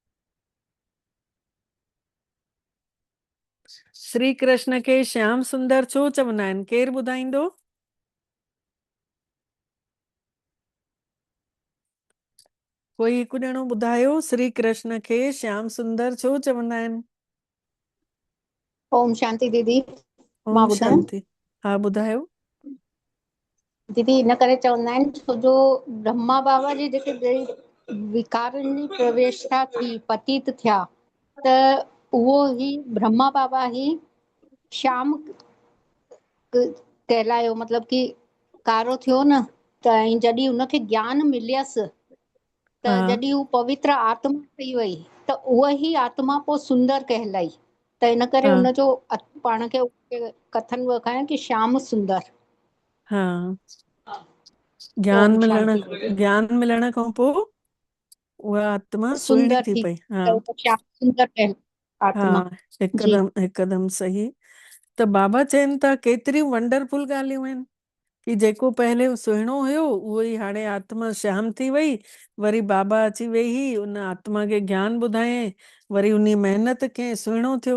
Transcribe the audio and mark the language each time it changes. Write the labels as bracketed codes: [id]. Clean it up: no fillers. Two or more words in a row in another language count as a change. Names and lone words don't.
[sd] श्री कृष्ण खे श्याम सुंदर छो चवंदा आहिनि? केरु ॿुधाईंदो? कोई हिकु ॼणो ॿुधायो, श्री कृष्ण खे श्याम सुंदर छो चवंदा आहिनि? ओम शांति दीदी। मां ओम ॿुधायां शांति। हा ॿुधायो। दीदी, इन करे चवंदा आहिनि छो जो ब्रह्मा बाबा जी जेके विकारनि जी प्रवेशता थी, पतित थिया, त उहो ही ब्रह्मा बाबा ही श्याम कहलायो, मतलब कि कारो थियो न। त जॾहिं उनखे ज्ञान मिलियसि, त हाँ जॾहिं हू पवित्र आत्मा ठही वई, त उहा ही आत्मा पोइ सुंदर कहलाई। त इन करे हाँ उनजो पाण खे कथन वखायो कि श्याम सुंदर। हाँ। ओम शांति। ज्ञान मिलण खां पोइ उहा आत्मा सुहिणी सुंदर थी थी पई। त हाँ उहा श्याम सुंदर आत्मा। हाँ, जी हिकदमि सही। त बाबा चवनि था केतिरियूं वंडरफुल ॻाल्हियूं आहिनि कि जेको पहले सुहिणो हुयो उहो ई हाणे आत्मा श्याम थी वई। वरी बाबा अची वेही उन आत्मा खे ज्ञान ॿुधायईं, वरी उन महिनत कयईं, सुहिणो थियो।